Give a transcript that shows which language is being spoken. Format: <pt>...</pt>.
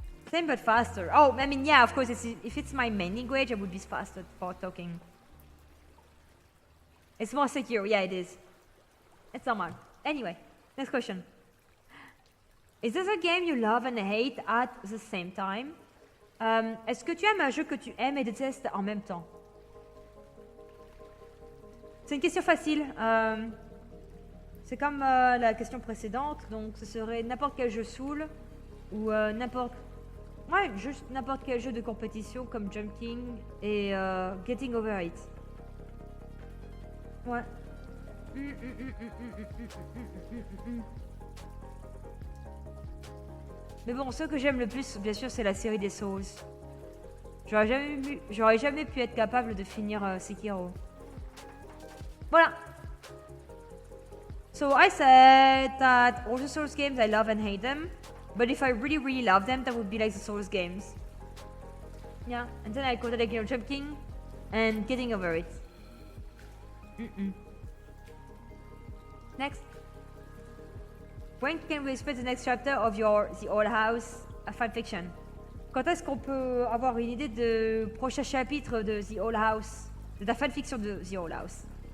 <en>Same but faster. Oh, I mean, yeah, of course, if it's my main language, I would be faster for talking. It's more secure. Yeah, it is. It's normal. Anyway, next question. Is this a game you love and hate at the same time?</en> <fr>Est-ce que tu aimes un jeu que tu aimes et détestes en même temps? C'est une question facile. C'est comme la question précédente, donc ce serait n'importe quel jeu saoul ou n'importe... Ouais, juste n'importe quel jeu de compétition comme Jumping et Getting Over It. Ouais. Mais bon, ce que j'aime le plus, bien sûr, c'est la série des Souls. J'aurais jamais pu être capable de finir Sekiro. Voilà.</fr> <en>So I said that all the Souls games, I love and hate them. But if I really, really love them, that would be like the Souls games. Yeah, and then I go to like, you know, Jumping and Getting Over It. Next. When can we expect the next chapter of your The Old House fanfiction?</en> <fr>Quand est-ce qu'on peut avoir une idée de prochain chapitre de The Old House, de ta fanfiction de The Old House?</fr>